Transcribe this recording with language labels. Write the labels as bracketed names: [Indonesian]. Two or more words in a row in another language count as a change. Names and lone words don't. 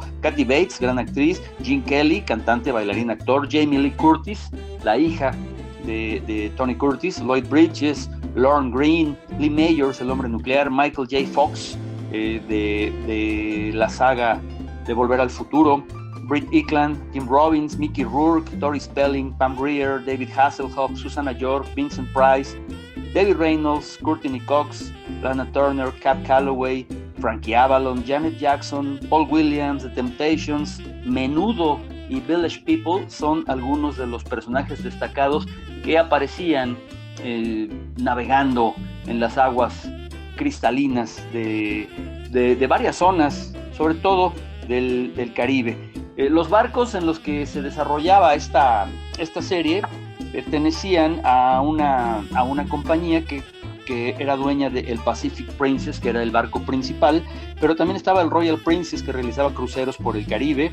[Spanish] Kathy Bates, gran actriz, Gene Kelly, cantante, bailarín, actor, Jamie Lee Curtis, la hija de Tony Curtis, Lloyd Bridges, Lorne Greene, Lee Mayors, el hombre nuclear, Michael J. Fox, de la saga de Volver al Futuro, Britt Eklund, Tim Robbins, Mickey Rourke, Tori Spelling, Pam Grier, David Hasselhoff, Susanna York, Vincent Price, David Reynolds, Courtney Cox, Lana Turner, Cab Calloway, Frankie Avalon, Janet Jackson, Paul Williams, The Temptations, Menudo y Village People son algunos de los personajes destacados que aparecían navegando en las aguas cristalinas de varias zonas, sobre todo del Caribe. Los barcos en los que se desarrollaba esta serie pertenecían a una compañía que era dueña del Pacific Princess, que era el barco principal, pero también estaba el Royal Princess, que realizaba cruceros por el Caribe.